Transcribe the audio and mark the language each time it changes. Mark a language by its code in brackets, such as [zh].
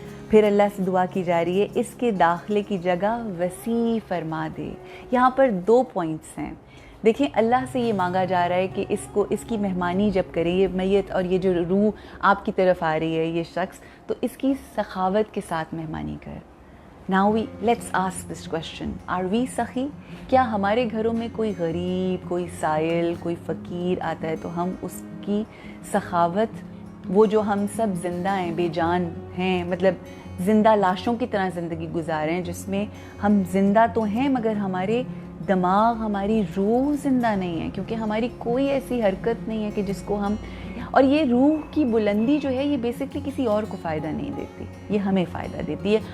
[ur] پھر اللہ سے دعا کی جا رہی ہے اس کے داخلے کی جگہ وسیع فرما دے. یہاں پر 2 پوائنٹس ہیں. دیکھیں, اللہ سے یہ مانگا جا رہا ہے کہ اس کی مہمانی جب کرے, یہ میت اور یہ جو روح آپ کی طرف آ رہی ہے, یہ شخص, تو اس کی سخاوت کے ساتھ مہمانی کر. [en] Now let's ask this question. Are we [ur] سخی؟ کیا ہمارے گھروں میں کوئی غریب, کوئی سائل, کوئی فقیر آتا ہے تو ہم اس کی سخاوت, وہ جو ہم سب زندہ ہیں, بے جان ہیں, مطلب زندہ لاشوں کی طرح زندگی گزارے ہیں, جس میں ہم زندہ تو ہیں مگر ہمارے دماغ, ہماری روح زندہ نہیں ہے, کیونکہ ہماری کوئی ایسی حرکت نہیں ہے کہ جس کو ہم, اور یہ روح کی بلندی جو ہے یہ بیسکلی کسی اور کو فائدہ نہیں دیتی, یہ ہمیں فائدہ دیتی ہے.